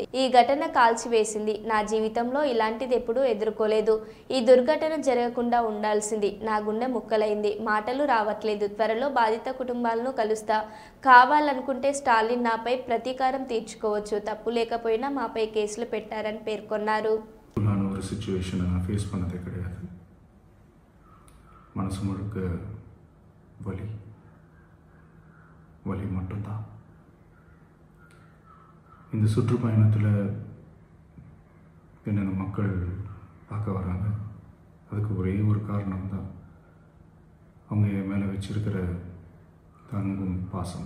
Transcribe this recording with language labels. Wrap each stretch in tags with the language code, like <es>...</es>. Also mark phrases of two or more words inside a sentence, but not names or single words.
<te>ఈ ఘటన కాల్చివేసింది. నా జీవితంలో ఇలాంటిది ఎప్పుడూ ఎదుర్కోలేదు. ఈ దుర్ఘటన జరగకుండా ఉండాల్సింది. నా గుండె ముక్కలైంది, మాటలు రావట్లేదు. త్వరలో బాధిత కుటుంబాలను కలుస్తా. కావాలనుకుంటే స్టాలిన్ నాపై ప్రతీకారం తీర్చుకోవచ్చు. తప్పు లేకపోయినా మాపై కేసులు పెట్టారని పేర్కొన్నారు.</te> <ta>மனசு முழுக்க வலி மட்டும்தான். இந்த சுற்றுப்பயணத்தில் என்னென்ன மக்கள் பார்க்க வராங்க, அதுக்கு ஒரே ஒரு காரணம் தான், அவங்க என் மேலே வச்சிருக்கிற அன்பும் பாசம்.</ta>